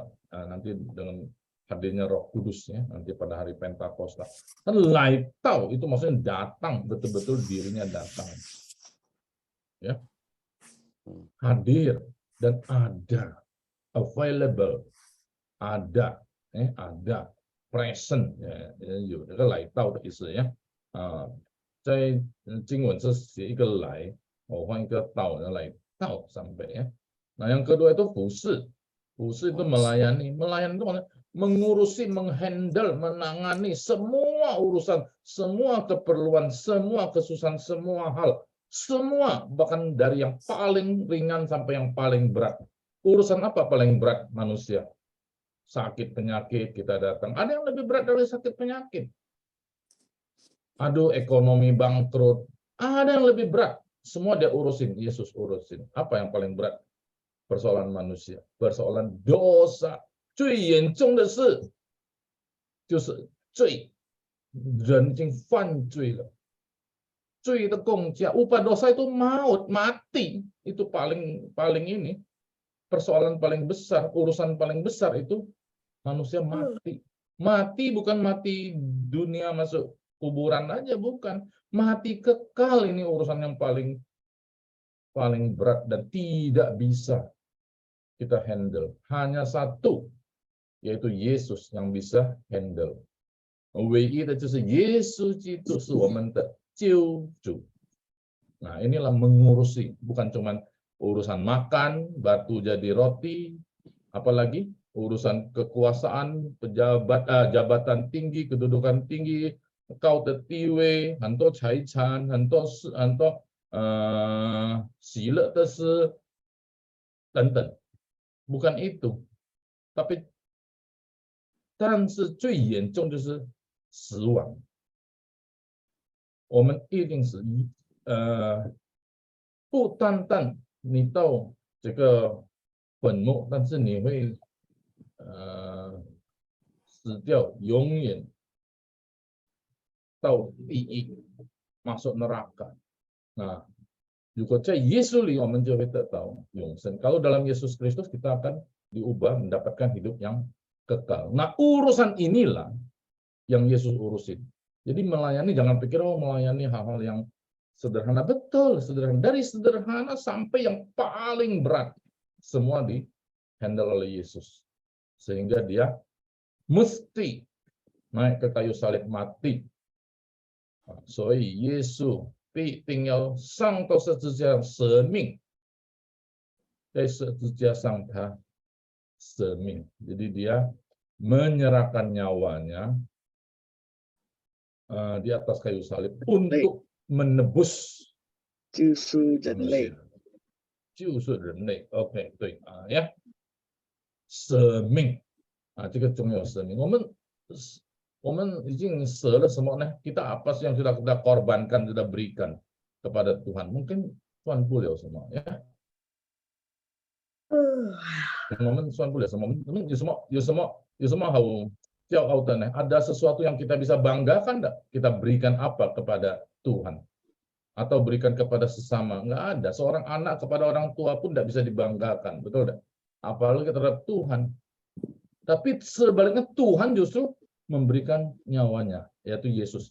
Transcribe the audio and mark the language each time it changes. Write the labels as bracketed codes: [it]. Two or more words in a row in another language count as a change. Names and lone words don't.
[id] Nah, nanti dengan hadirnya Roh Kudus ya, nanti pada hari Pentakosta. Kan laitau itu maksudnya datang, betul-betul dirinya datang. Ya. Hadir dan ada, available, ada, ada, present ya, [zh] 有这个来到的意思呀。在经文是写一个来，我换一个到，来到 [id] sampai ya. Nah yang kedua itu fusi. Fusi itu melayani. Melayani itu mengurusi, menghandle, menangani semua urusan, semua keperluan, semua kesusahan, semua hal. Semua, bahkan dari yang paling ringan sampai yang paling berat. Urusan apa paling berat manusia? Sakit, penyakit, kita datang. Ada yang lebih berat dari sakit, penyakit. Aduh, ekonomi bangkrut. Ada yang lebih berat. Semua dia urusin, Yesus urusin. Apa yang paling berat? Persoalan manusia, persoalan dosa. [zh] 最严重的事就是罪，人已经犯罪了。罪的工价, [id] upah dosa itu maut, mati. Itu paling ini. Persoalan paling besar, urusan paling besar itu manusia mati. Mati bukan mati dunia masuk kuburan aja, bukan. Mati kekal, ini urusan yang paling berat dan tidak bisa kita handle. Hanya satu, yaitu Yesus yang bisa handle. [zh] 唯一的就是耶稣基督是我们的救主. [id] Nah, inilah mengurusi, bukan cuma urusan makan, batu jadi roti, apalagi urusan kekuasaan, jabatan tinggi, kedudukan tinggi, kau tertiwe, hanto caican, hanto sila terse, [zh] 等等. [id] Bukan itu. Tapi [zh] 但是最严重就是死亡。我们一定是不单单你到这个坟墓，但是你会死掉，永远到地狱， [id] masuk neraka. Nah, juga [zh] 在耶稣里我们就会得到永生。 [id] Kalau dalam Yesus Kristus kita akan diubah mendapatkan hidup yang kekal. Nah, urusan inilah yang Yesus urusin. Jadi melayani, jangan pikir melayani hal-hal yang sederhana. Betul, sederhana. Dari sederhana sampai yang paling berat. Semua di-handle oleh Yesus. Sehingga dia mesti naik ke kayu salib mati. [zh] So, Yesus 必定要上到十字架舍命。在十字架上他舍命. [id] Jadi dia menyerahkan nyawanya di atas kayu salib untuk menebus manusia. [zh] 救赎人类. OK, 对呀，舍命这个重要舍命。我们已经舍了什么呢？ [id] Kita apa sih yang sudah kita korbankan, sudah berikan kepada Tuhan? Mungkin Tuhan [zh] 不了什么呀？我们算不了什么，有什么好骄傲的呢？ [id] Ada sesuatu yang kita bisa banggakan enggak? Kita berikan apa kepada Tuhan? Atau berikan kepada sesama? Enggak ada. Seorang anak kepada orang tua pun enggak bisa dibanggakan, betul enggak? Apalagi terhadap Tuhan. Tapi sebaliknya Tuhan justru memberikan nyawanya, yaitu Yesus.